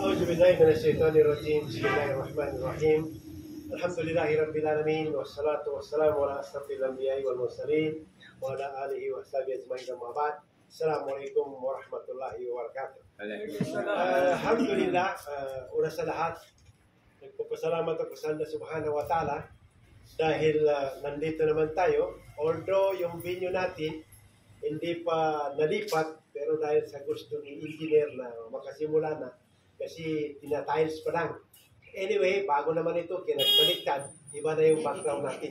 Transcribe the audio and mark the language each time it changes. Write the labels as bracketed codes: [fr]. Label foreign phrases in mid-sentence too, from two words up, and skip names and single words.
[ar] بالله من الشيطان الرجيم بسم الله الرحمن الرحيم الحمد لله رب العالمين والصلاة والسلام على أشرف الأنبياء والمرسلين وعلى آله وصحبه أجمعين أما بعد السلام عليكم ورحمة الله وبركاته. [tl] Alhamdulillah, una sa lahat, nagpapasalamat ako sa Allah [ar] سبحانه وتعالى [tl] dahil nandito naman tayo. Although yung venue natin hindi pa nalipat, pero dahil sa gusto ni engineer na makasimula na, kasi tina-tiles pa lang. Anyway, bago naman ito, kinagbaliktad, iba na yung background natin.